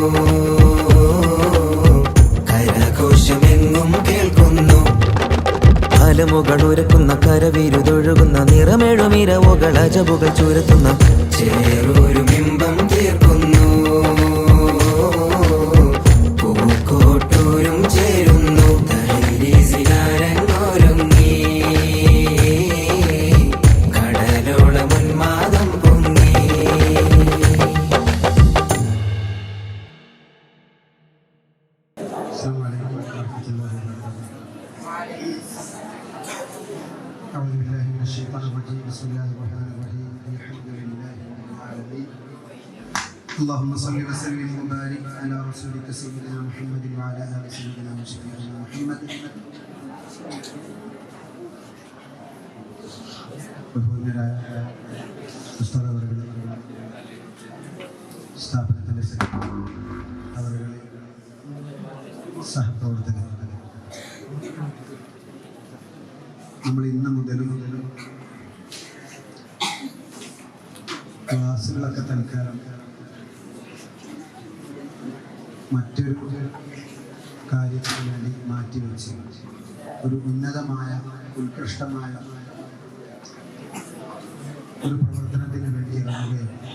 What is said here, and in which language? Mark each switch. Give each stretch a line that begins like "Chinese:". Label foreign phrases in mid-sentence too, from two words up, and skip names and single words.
Malayalam: കരഘോഷമെങ്ങും കേൾക്കുന്നു ഫലമുകൾ ഉരക്കുന്ന കരവിരുതൊഴുകുന്ന നിറമേഴുമിരവുകൾ അജബുകൾ ചുരത്തുന്ന ചേറൊരു ബിംബം തീർക്കുന്നു പൂക്കോട്ടൂരും ചേരുന്നു തഹരീസിനാരങ്ങൊരുങ്ങി കടലോളം ഉന്മാദം പൊങ്ങി.
Arabic: أعوذ بالله من الشيطان الرجيم بسم الله الرحمن الرحيم الحمد لله رب العالمين اللهم صل وسلم وبارك على رسولك سيدنا محمد وعلى آل سيدنا وشفيعنا محمد
Malayalam: ബഹുമാന്യരായ ഉസ്താദ് അവരുടെ സ്ഥാപനത്തിൻ്റെ സെക്രട്ടറി അവരുടെ സഹപ്രവർത്തകർ നമ്മൾ ഇന്ന് മുതലും ക്ലാസ്സുകളൊക്കെ തൽക്കാലം മറ്റൊരു കാര്യത്തിന് വേണ്ടി മാറ്റിവെച്ച് ഒരു ഉന്നതമായ ഉത്കൃഷ്ടമായ ഒരു പ്രവർത്തനത്തിന് വേണ്ടി ഇറങ്ങുകയാണ്.